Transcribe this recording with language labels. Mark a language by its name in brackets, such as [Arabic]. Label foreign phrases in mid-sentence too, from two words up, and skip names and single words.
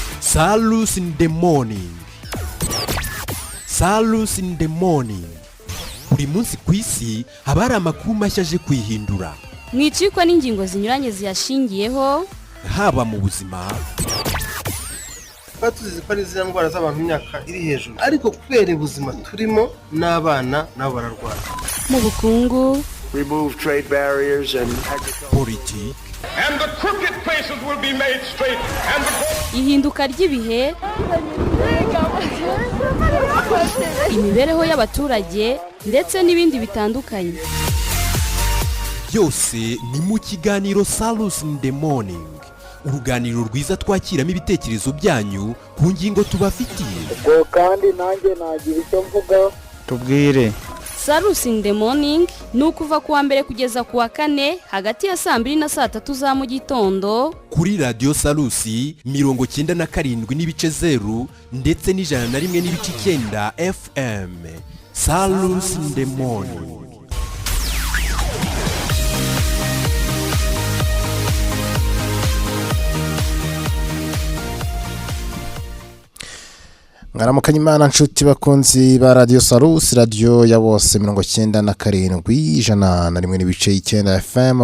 [Kinyarwanda] Salus in the morning. Salus in the morning. Buri munsi ku isi haba hari amakuru mashya aje kwihindura. Mwicikwa n'ingingo zinyuranye ziyashingiyeho Haba mu buzima, tuzi ko ari ziriya ndwara z'abantu imyaka iri hejuru, ariko kubera ubuzima turimo n'abana nabo bararwara. mu bukungu, [English] remove trade barriers and [Kinyarwanda] politiki, [English] and the crooked places will be made straight and [Kinyarwanda] ihinduka ry'ibihe, imibereho y'abaturage ndetse n'ibindi bitandukanye. byose ni mu kiganiro Salus in the morning. Uruganiriro rwiza twakiramo ibitekerezo byanyu ku ngingo tubafitiye. ubwo kandi nanjye nagira icyo mvuga. Tubwire. Salus in the morning ni ukuva kuwa mbere kugeza kuwa kane hagati ya 2:00 na 3:00 za mu gitondo Kuri Radio Salusi 97.0 ndetse n'101.9 FM. Salus in the morning. Ngaramukanye Imana nshuti bakunzi ba Radio Salus, radio ya bose 97.1 FM.